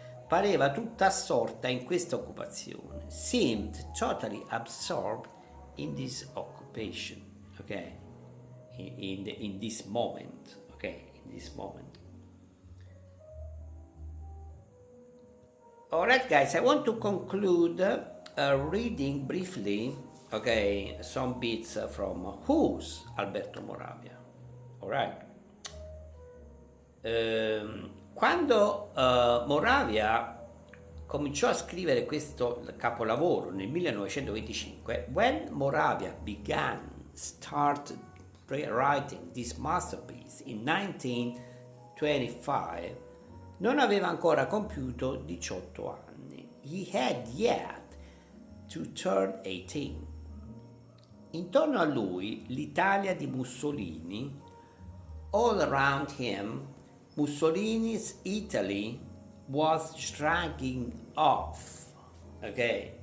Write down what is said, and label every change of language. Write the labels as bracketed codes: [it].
[it] Pareva tutta assorta in questa occupazione, [en] seemed totally absorbed in this occupation, okay, in this moment, okay, in this moment. All right, guys, I want to conclude reading briefly, okay, some bits from Who's Alberto Moravia. All right. [it] Quando Moravia cominciò a scrivere questo capolavoro nel 1925, [en] when Moravia started writing this masterpiece in 1925, [it] non aveva ancora compiuto 18 anni. [en] He had yet to turn 18. [it] Intorno a lui l'Italia di Mussolini, [en] all around him, Mussolini's Italy was shrinking off, okay?